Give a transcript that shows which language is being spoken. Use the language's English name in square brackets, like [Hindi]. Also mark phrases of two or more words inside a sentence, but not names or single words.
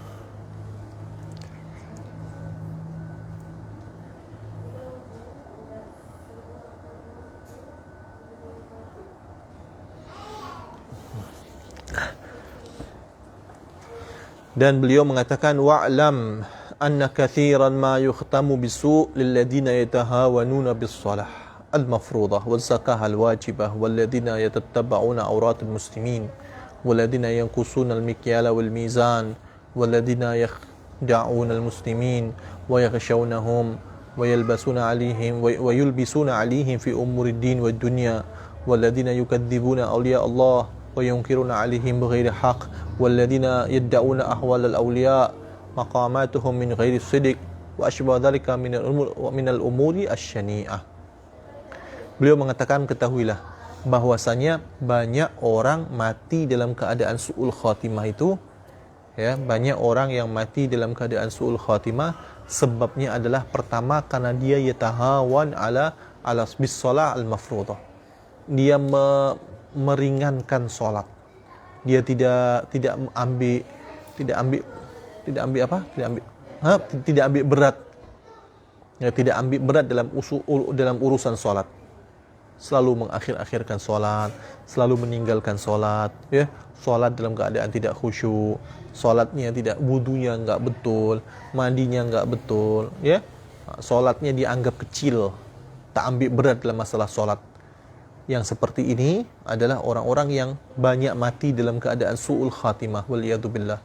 [Malay] Dan beliau mengatakan, [Arabic] واعلم أن كثيرا ما يختم بسوء للذين يتهاونون بالصلاة المفروضة والزكاة الواجبة والذين يتتبعون عورات المسلمين والذين ينقصون المكيال والميزان والذين يخدعون المسلمين ويخشونهم ويلبسون عليهم ويلبسون عليهم في أمور الدين والدنيا والذين يكذبون أولياء الله وينكرون عليهم بغير حق والذين يدعون أحوال الأولياء مقاماتهم من غير صدق وأشباه ذلك من الأمور الشنيعة. [Malay] Beliau mengatakan, ketahuilah bahwasanya banyak orang mati dalam keadaan [Arabic] سوء الخاتمة [Malay] itu, ya, banyak orang yang mati dalam keadaan [Arabic] سوء الخاتمة [Malay] sebabnya adalah pertama karena dia [Arabic] يتهاون على بالصلاة المفروضة. [Malay] Dia meringankan solat. Dia tidak ambil berat. Ya, tidak ambil berat dalam urusan solat. Selalu mengakhir-akhirkan solat, selalu meninggalkan solat, ya. Solat dalam keadaan tidak khusyuk, solatnya tidak, wudunya enggak betul, mandinya enggak betul, ya. Solatnya dianggap kecil, tak ambil berat dalam masalah solat. Yang seperti ini adalah orang-orang yang banyak mati dalam keadaan su'ul khatimah, waliyadzubillah.